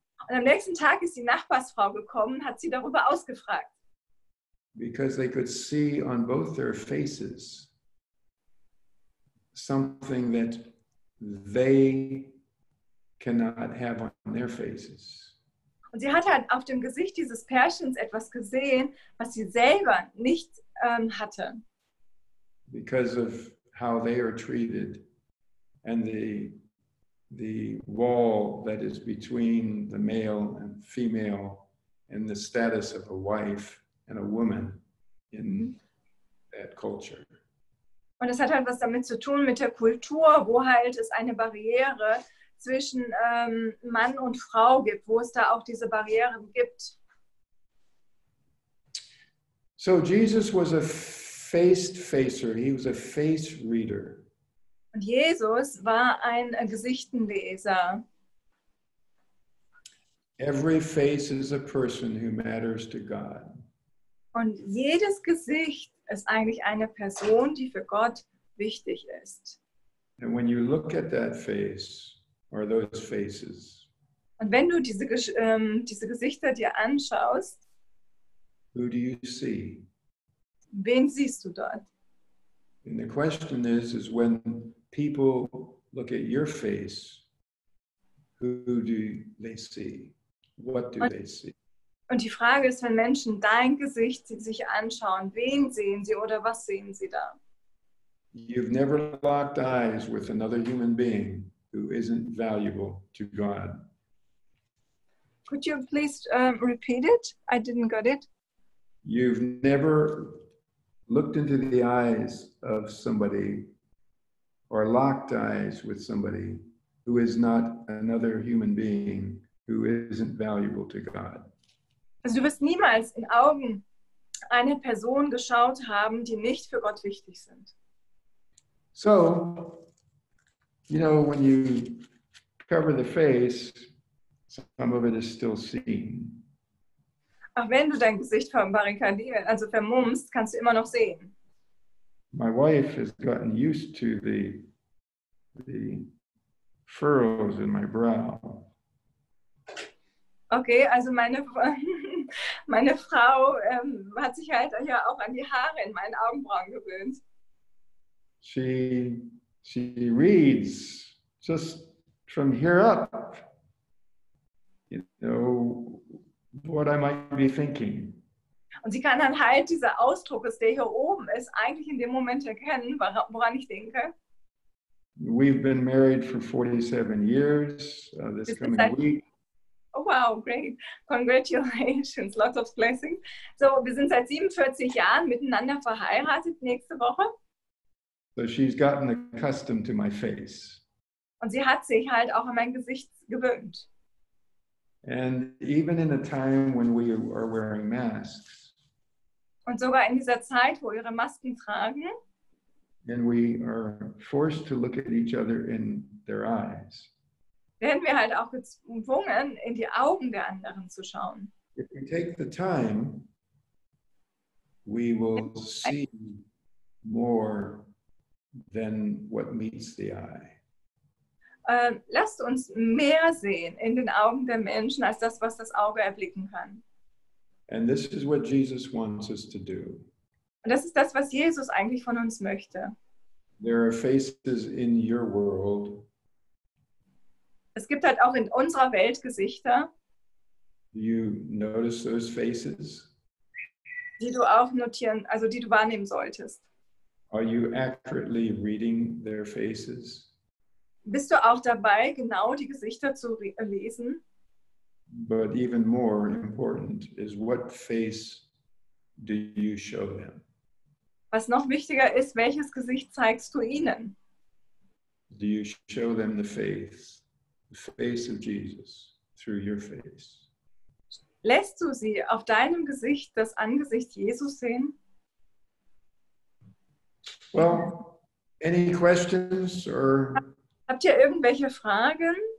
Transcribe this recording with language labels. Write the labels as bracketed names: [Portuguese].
[German] Und am nächsten Tag ist die Nachbarsfrau gekommen und hat sie darüber ausgefragt. [English] Because they could see on both their faces something that they cannot have on their faces. [German] Und sie hat halt auf dem Gesicht dieses Pärchens etwas gesehen, was sie selber nicht hatte. [English] Because of how they are treated and the wall that is between the male and female and the status of a wife and a woman in that culture. [German] Und es hat halt was damit zu tun mit der Kultur, wo halt es eine Barriere zwischen Mann und Frau gibt, wo es da auch diese Barrieren gibt. [English] So Jesus was a face-facer. He was a face reader. [German] Und Jesus war ein Gesichtenleser. [English] Every face is a person who matters to God. [German] Und jedes Gesicht ist eigentlich eine Person, die für Gott wichtig ist. [English] And when you look at that face, or those faces, [German] und wenn du diese Gesichter dir anschaust, [English] who do you see? [German] Wen siehst du dort? [English] And the question is when people look at your face, who do they see? What do they see? [German] Und die Frage ist, wenn Menschen dein Gesicht sich anschauen, wen sehen sie oder was sehen sie da? [English] You've never locked eyes with another human being who isn't valuable to God. Could you please repeat it? I didn't get it. You've never looked into the eyes of somebody or locked eyes with somebody who is not another human being who isn't valuable to God. [German] Also du wirst niemals in Augen einer Person geschaut haben, die nicht für Gott wichtig sind. [English] So, you know, when you cover the face, some of it is still seen. [German] Auch wenn du dein Gesicht verbarrikadierst, also vermummst, kannst du immer noch sehen. [English] My wife has gotten used to the furrows in my brow. [German] Okay, also meine Frau hat sich halt ja auch an die Haare in meinen Augenbrauen gewöhnt. [English] She reads just from here up, you know, what I might be thinking. [German] Und sie kann dann halt dieser Ausdruck, der hier oben ist, eigentlich in dem Moment erkennen, woran ich denke. [English] We've been married for 47 years this coming week. Oh wow, great. Congratulations, lots of blessings. [German] So, wir sind seit 47 Jahren miteinander verheiratet nächste Woche. [English] So she's gotten accustomed to my face. [German] Und sie hat sich halt auch an mein Gesicht gewöhnt. [English] And even in a time when we are wearing masks, [German] Und sogar in dieser Zeit, wo ihre Masken tragen, [English] and we are forced to look at each other in their eyes, [German] werden wir halt auch gezwungen, in die Augen der anderen zu schauen. [English] if we take the time, we will see more than what meets the eye. [German] Lasst uns mehr sehen in den Augen der Menschen, als das, was das Auge erblicken kann. [English] And this is what Jesus wants us to do. [German] Und das ist das, was Jesus eigentlich von uns möchte. [English] There are faces in your world. [German] Es gibt halt auch in unserer Welt Gesichter, [English] Do you notice those faces? [German] die du auch notieren, also die du wahrnehmen solltest. [English] Are you accurately reading their faces? [German] Bist du auch dabei, genau die Gesichter zu lesen? [English] But even more important is what face do you show them? [German] Was noch wichtiger ist, welches Gesicht zeigst du ihnen? [English] Do you show them the face of Jesus through your face? [German] Lässt du sie auf deinem Gesicht das Angesicht Jesus sehen? [English] Well, any questions or [German] Habt ihr irgendwelche Fragen?